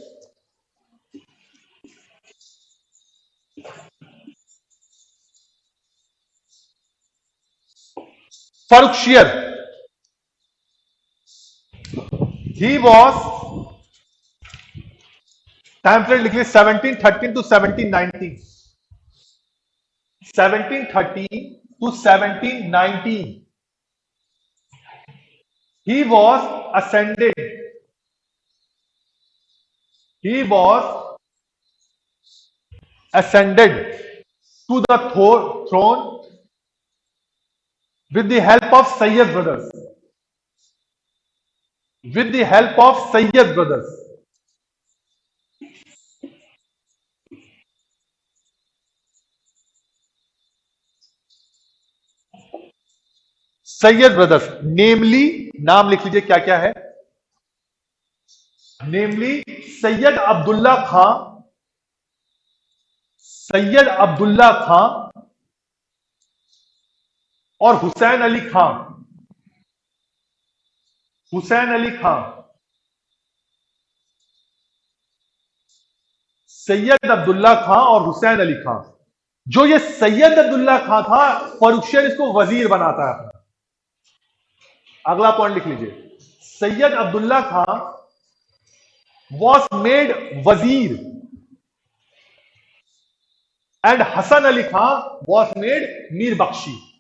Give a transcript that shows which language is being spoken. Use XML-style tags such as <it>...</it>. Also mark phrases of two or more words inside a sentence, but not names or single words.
<hi>फर्रुखशियर,</hi> <en>he was, time period</en> <hi>लिख लीजिए 1713 टू 1719।</hi> <en>1713 to 1719. He was ascended. He was ascended to the throne with the help of Sayyid brothers. With the help of Sayyid brothers. Sayyid brothers, namely,</en> <hi>नाम लिख लीजिए क्या क्या है। नेमली सैयद अब्दुल्ला खां, सैयद अब्दुल्ला खां और हुसैन अली खां। हुसैन अली खां, सैयद अब्दुल्ला खां और हुसैन अली खां। जो ये सैयद अब्दुल्ला खां था, फर्रुखशियर इसको वजीर बनाता है अपना। अगला पॉइंट लिख लीजिए, सैयद अब्दुल्ला खां</hi> <en>was made wazir and Hasan Ali Khan was made Mir Bakhshi.</en>